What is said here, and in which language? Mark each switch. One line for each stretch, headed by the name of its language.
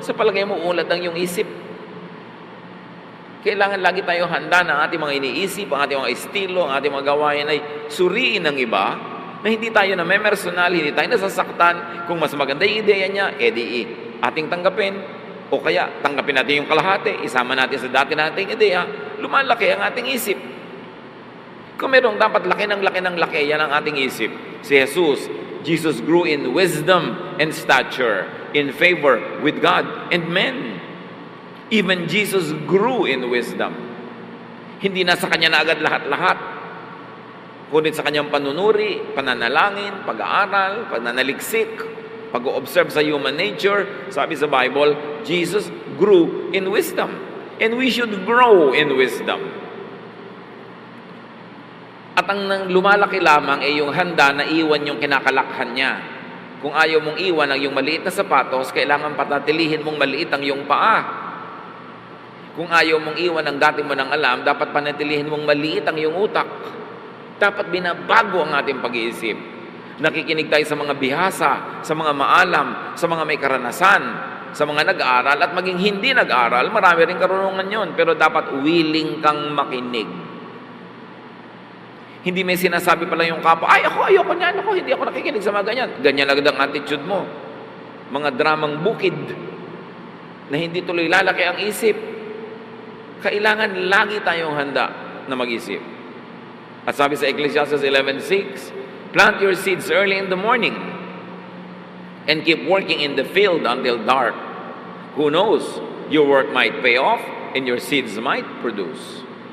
Filipino: Sa palagay mo, ulat ang iyong isip. Kailangan lagi tayo handa na ating mga iniisip, ang ating mga estilo, ang ating mga gawain ay suriin ng iba, na hindi tayo na may personal, hindi tayo nasasaktan. Kung mas maganda yung ideya niya, ating tanggapin. O kaya, tanggapin natin yung kalahati, isama natin sa dati nating ideya, lumalaki ang ating isip. Kung merong dapat laki ng laki, yan ang ating isip.
English: Si Jesus grew in wisdom and stature, in favor with God and men. Even Jesus grew in wisdom.
Filipino: Hindi na sa kanya na agad lahat-lahat. Kundi sa kanyang panunuri, pananalangin, pag-aaral, pananaliksik, pag-o-observe sa
English: human nature.
Filipino: Sabi sa
English: Bible, Jesus grew in wisdom. And we should grow in wisdom.
Filipino: At ang lumalaki lamang ay yung handa na iwan yung kinakalakhan niya. Kung ayaw mong iwan ang yung maliit na sapatos, kailangan patatilihin mong maliit ang yung paa. Kung ayaw mong iwan ang dati mo nang alam, dapat panatilihin mong maliit ang yung utak. Dapat binabago ang ating pag-iisip. Nakikinig tayo sa mga bihasa, sa mga maalam, sa mga may karanasan, sa mga nag-aaral, at maging hindi nag-aaral, marami rin karunungan yon, pero dapat willing kang makinig. Hindi may sinasabi pala yung kapwa, ayoko niyan, hindi ako nakikinig sa mga ganyan. Ganyan agad ang attitude mo. Mga dramang bukid na hindi tuloy lalaki ang isip. Kailangan lagi tayong handa na mag-isip. At sabi sa
English: Ecclesiastes 11:6, plant your seeds early in the morning and keep working in the field until dark. Who knows? Your work might pay off and your seeds might produce.